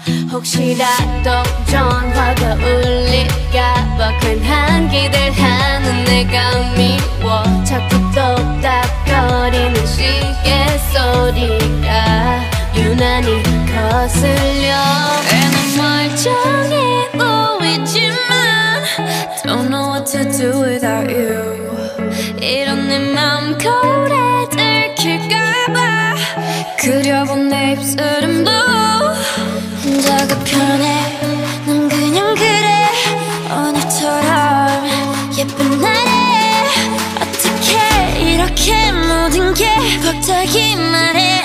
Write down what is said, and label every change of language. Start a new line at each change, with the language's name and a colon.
Korean: 혹시라도 전화가 울릴까봐 괜한 기대하는 내가 미워. 자꾸 똑딱거리는 시계 소리가 유난히 거슬려. 애는 멀쩡해 보이지만
English: Don't know what to do without you.
Korean: 이런 내 맘 거울에 들킬까봐 그려본 내 입술은 blue. 혼자가 편해 난 그냥 그래. 오늘처럼 예쁜 날에 어떻게 이렇게 모든 게 벅차기만 해.